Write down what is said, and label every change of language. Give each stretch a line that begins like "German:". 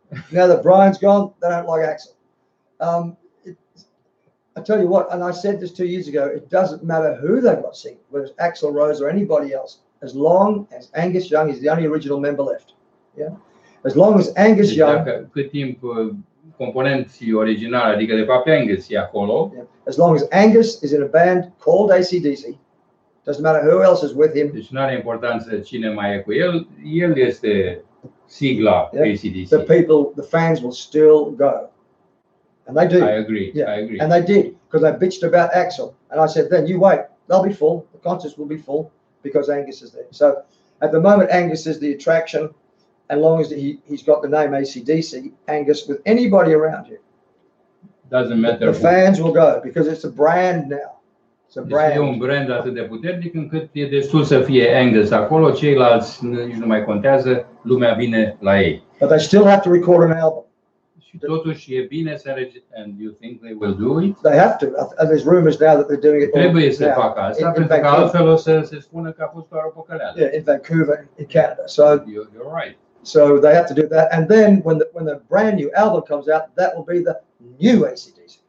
English: now that Brian's gone, they don't like Axel. I tell you what, and I said this 2 years ago, it doesn't matter who they've got singing, whether it's Axl Rose or anybody else, as long as Angus Young is the only original member left. Yeah, as long as Angus Young.
Romanian: Cât timp componenții originali, adică de fapt Angus e acolo.
English: Yeah. As long as Angus is in a band called AC/DC, doesn't matter who else is with him.
Romanian: Deci nu are importanță cine mai e cu el, el este sigla AC/DC.
English: The fans will still go. And they do. I agree. Yeah. I agree. And they did, because I bitched about Axl, and I said, then you wait, they'll be full. The concerts will be full because Angus is there. So at the moment, Angus is the attraction, and long as he's got the name AC/DC, Angus, with anybody around him, doesn't matter. The fans will go because it's a brand now. It's a brand.
Romanian: Deci e un brand atât de puternic încât e destul să fie Angus acolo, ceilalți nici nu mai contează, lumea vine la ei.
English: But they still have to record an album.
Romanian: Și totuși e bine să
English: and you think they will do it? They have to. And there's rumors now that they're doing it.
Romanian: Trebuie să facă asta, pentru că altfel o să se spună că a fost doar o păcăleală.
English: Yeah, in Vancouver, in Canada. So you're right. So they have to do that, and then when the brand new album comes out, that will be the new AC/DC.